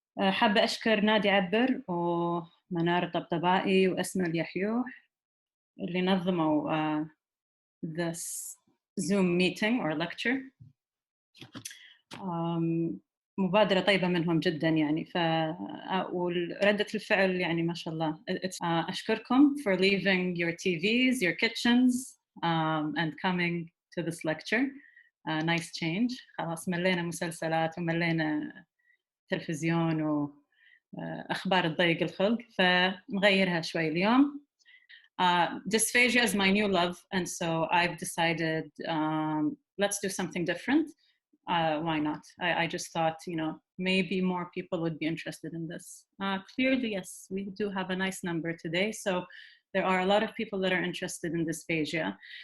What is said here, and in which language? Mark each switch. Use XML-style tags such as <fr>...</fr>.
<ar>حابة أشكر نادي عبر ومنار الطبطبائي وأسماء اليحيوح اللي نظموا</ar> <en>this Zoom meeting or lecture.</en> <ar>مبادرة طيبة منهم جدا يعني وردة الفعل يعني ما شاء الله. أشكركم</ar> <en>for leaving your TVs, your kitchens and coming to this lecture. Nice change.</en> <ar>خلاص ملينا مسلسلات وملينا تلفزيون وأخبار تضيق الخلق فنغيرها شوي اليوم.</ar> <en>Dysphagia is my new love and so I've decided let's do something different. Why not? I just thought, maybe more people would be interested in this. Clearly, yes, we do have a nice number today. So there are a lot of people that are interested in dysphagia.</en>